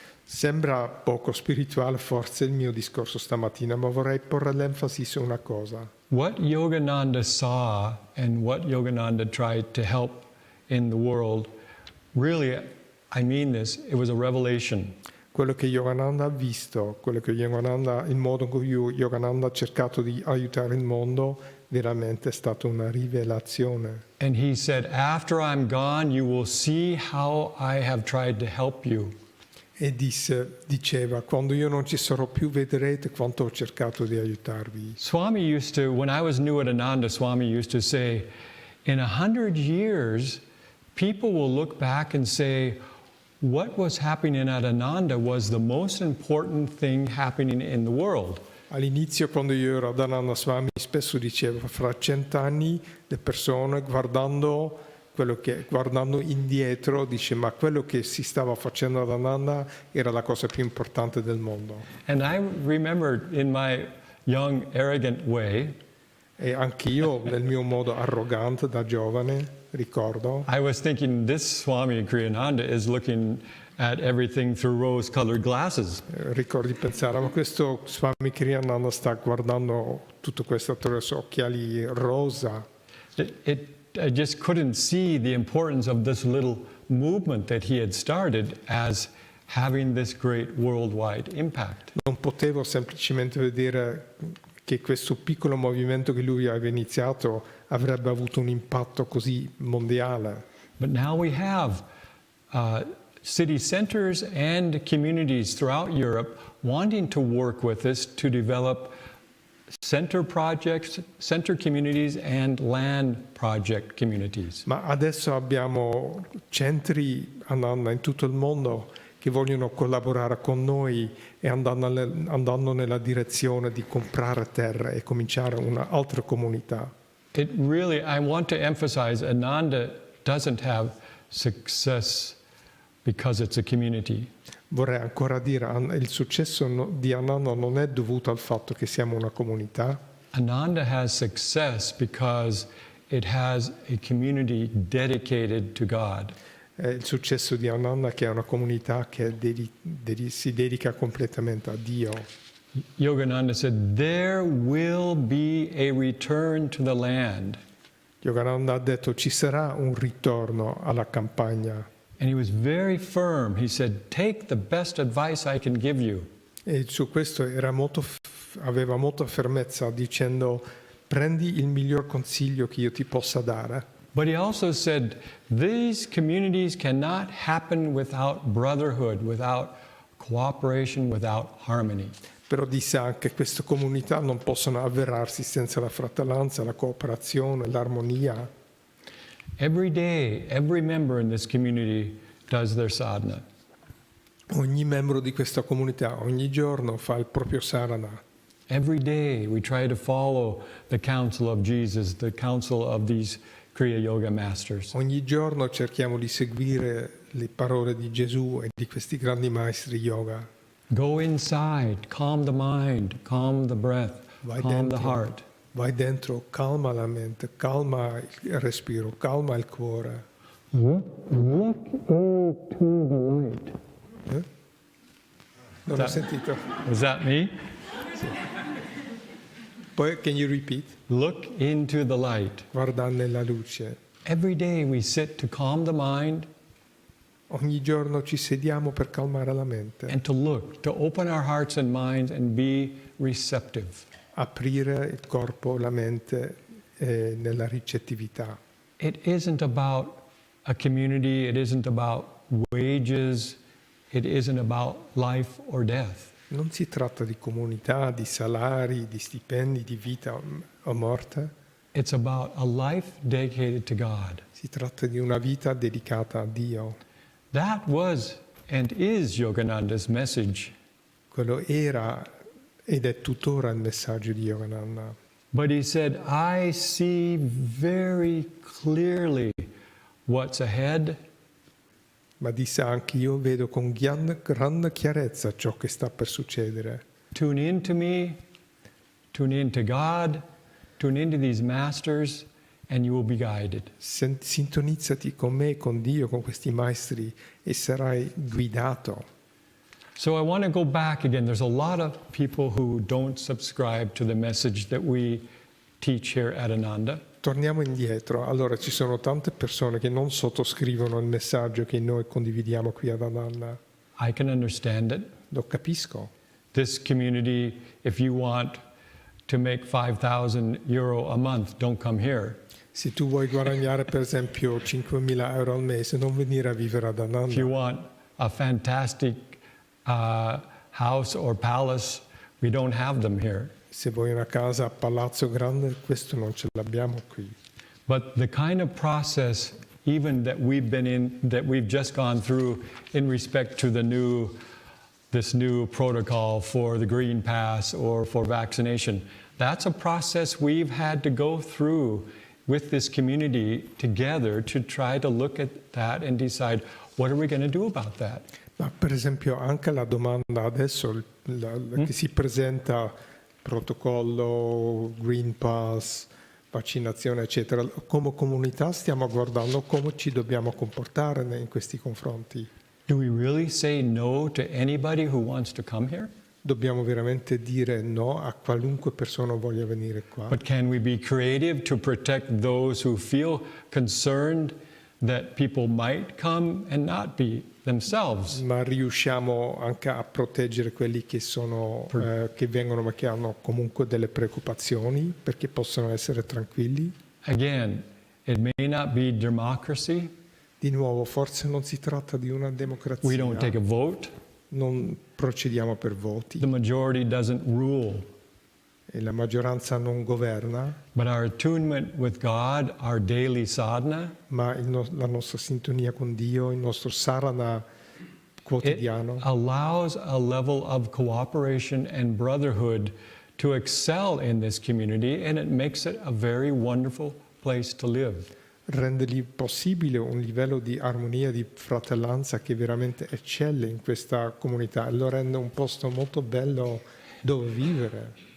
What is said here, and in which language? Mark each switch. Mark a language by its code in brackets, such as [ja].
[it] Sembra poco spirituale forse il mio discorso stamattina, ma vorrei porre l'enfasi su una cosa. [en] What Yogananda saw and what Yogananda tried to help in the world, really, I mean this, it was a revelation. [it] Quello che Yogananda ha visto, il modo in cui Yogananda ha cercato di aiutare il mondo, veramente è stata una rivelazione. [en] And he said, after I'm gone, you will see how I have tried to help you. [it] e diceva, quando io non ci sarò più vedrete quanto ho cercato di aiutarvi. [en] Swami used to, when I was new at Ananda, Swami used to say, in 100 years, people will look back and say, what was happening at Ananda was the most important thing happening in the world. [it] All'inizio, quando io ero ad NAYASWAMI, spesso diceva, fra 100 anni le persone guardando indietro, dice, ma quello che si stava facendo ad Ananda era la cosa più importante del mondo. [en] And I remembered in my young, arrogant way, [it] E anch'io, nel mio modo arrogante da giovane, ricordo, [en] I was thinking this Swami Kriyananda is looking at everything through rose-colored glasses. [it] ricordo di pensare, ma questo Swami Kriyananda sta guardando tutto questo attraverso occhiali rosa. [en] I just couldn't see the importance of this little movement that he had started as having this great worldwide impact. [it] Non potevo semplicemente vedere che questo piccolo movimento che lui aveva iniziato avrebbe avuto un impatto così mondiale. [en] But now we have city centers and communities throughout Europe wanting to work with us to develop center projects, center communities and land project communities. [it] Ma adesso abbiamo centri Ananda in tutto il mondo che vogliono collaborare con noi e andando nella direzione di comprare terre e cominciare un'altra comunità. [en] It really, I want to emphasize, Ananda doesn't have success because it's a community. [it] Vorrei ancora dire, il successo di Ananda non è dovuto al fatto che siamo una comunità. [en] Ananda has success because it has a community dedicated to God. [it] Il successo di Ananda che è una comunità che si dedica completamente a Dio. [en] Yogananda said, there will be a return to the land. [it] Yogananda ha detto ci sarà un ritorno alla campagna. [en] And he was very firm. He said, take the best advice I can give you. [it] E su questo aveva molta fermezza dicendo prendi il miglior consiglio che io ti possa dare. [en] But he also said, these communities cannot happen without brotherhood, without cooperation, without harmony. [it] Però disse anche che queste comunità non possono avverarsi senza la fratellanza, la cooperazione, l'armonia. [en] Every day, every member in this community does their sadhana. [it] Ogni membro di questa comunità ogni giorno fa il proprio sadhana. [en] Every day we try to follow the counsel of Jesus, the counsel of these Kriya Yoga masters. [it] Ogni giorno cerchiamo di seguire le parole di Gesù e di questi grandi maestri yoga. [en] Go inside, calm the mind, calm the breath, calm the heart. [it] Vai dentro, calma la mente, calma il respiro, calma il cuore. [en] Look into the light. [it] Non ho sentito. [en] Is that me? [it] Poi, [en] can you repeat? Look into the light. [it] Guarda nella luce. [en] Every day we sit to calm the mind [it] Ogni giorno ci sediamo per calmare la mente, [en] and to look, to open our hearts and minds and be receptive. [it] aprire il corpo, la mente nella ricettività. [en] It isn't about a community, it isn't about wages, it isn't about life or death. [it] Non si tratta di comunità, di salari, di stipendi, di vita o morte. [en] It's about a life dedicated to God. [it] Si tratta di una vita dedicata a Dio. [en] That was and is Yogananda's message. [it] Quello era ed è tuttora il messaggio di Yogananda. [en] But he said, I see very clearly what's ahead. [it] Ma disse anche io vedo con grande chiarezza ciò che sta per succedere. [en] Tune in to me, tune in to God, tune into these masters, and you will be guided. [it] Sintonizzati con me, con Dio, con questi maestri e sarai guidato. [en] So I want to go back again. There's a lot of people who don't subscribe to the message that we teach here at Ananda. [it] Torniamo indietro. Allora ci sono tante persone che non sottoscrivono il messaggio che noi condividiamo qui ad Ananda. [en] I can understand it. [it] Lo capisco. [en] This community, if you want to make €5,000 a month, don't come here. [it] Se tu vuoi guadagnare per esempio 5.000 euro al mese, non venire a vivere ad [en] If you want a fantastic house or palace, we don't have them here. [it] Se vuoi una casa a palazzo grande, questo non ce l'abbiamo qui. [en] But the kind of process, even that we've been in, that we've just gone through in respect to this new protocol for the Green Pass or for vaccination, that's a process we've had to go through with this community together to try to look at that and decide what are we going to do about that. [it] Ma per esempio anche la domanda adesso che si presenta, protocollo, Green Pass, vaccinazione eccetera, come comunità stiamo guardando come ci dobbiamo comportare in questi confronti. [en] Do we really say no to anybody who wants to come here? [it] Dobbiamo veramente dire no a qualunque persona voglia venire qua. [en] But can we be creative to protect those who feel concerned that people might come and not be themselves? [it] Ma riusciamo anche a proteggere quelli che sono che vengono ma che hanno comunque delle preoccupazioni perché possono essere tranquilli? [en] Again, it may not be democracy. [it] Di nuovo, forse non si tratta di una democrazia. [en] We don't take a vote. [it] Non procediamo per voti. [en] The majority doesn't rule. [it] E la maggioranza non governa, [en] But our attunement with God, our daily sadhana, [it] ma la nostra sintonia con Dio, il nostro sarana [en] it [it] quotidiano [en] allows a level of cooperation and brotherhood to excel in this community, and it makes it a very wonderful place to live. [it] rende possibile un livello di armonia, di fratellanza che veramente eccelle in questa comunità e lo rende un posto molto bello dove vivere.